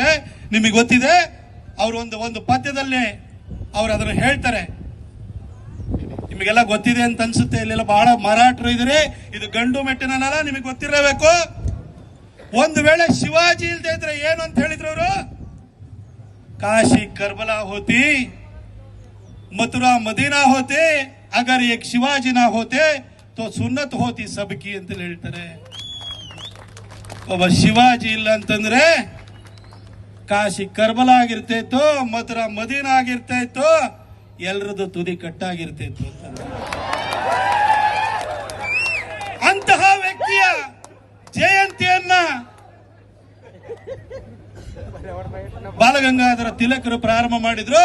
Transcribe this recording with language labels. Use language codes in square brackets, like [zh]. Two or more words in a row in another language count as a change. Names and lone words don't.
[kn] ನಿಮಗೆ ಗೊತ್ತಿದೆ, ಅವರು ಒಂದು ಪದ್ಯದಲ್ಲಿ ಅವರು ಅದನ್ನು ಹೇಳ್ತಾರೆ. ನಿಮಗೆಲ್ಲ ಗೊತ್ತಿದೆ ಅಂತ ಅನ್ಸುತ್ತೆ, ಇಲ್ಲೆಲ್ಲ ಬಹಳ ಮರಾಠರು ಇದ್ರೆ, ಇದು ಗಂಡು ಮೆಟ್ಟಿನಲ್ಲ, ನಿಮಗೆ ಗೊತ್ತಿರಬೇಕು. ಒಂದು ವೇಳೆ ಶಿವಾಜಿ ಇಲ್ದೇ ಇದ್ರೆ ಏನು ಅಂತ ಹೇಳಿದ್ರು ಅವರು, [hi] काशी करबला होती, मथुरा मदीना होते, अगर एक शिवाजी ना होते तो सुन्नत होती सबकी [kn] ಅಂತ ಹೇಳ್ತಾರೆ. ಒಬ್ಬ ಶಿವಾಜಿ ಇಲ್ಲ ಅಂತಂದ್ರೆ ಕಾಶಿ ಕರ್ಬಲ ಆಗಿರ್ತಾ ಇತ್ತು, ಮಥುರಾ ಮದೀನಾ ಆಗಿರ್ತಾ ಇತ್ತು, ಎಲ್ಲರದ್ದು ತುದಿ ಕಟ್ಟಾಗಿರ್ತಾ ಇತ್ತು. ಅಂತಹ ವ್ಯಕ್ತಿಯ ಜಯಂತಿಯನ್ನ ಬಾಲಗಂಗಾಧರ ತಿಲಕರು ಪ್ರಾರಂಭ ಮಾಡಿದ್ರು.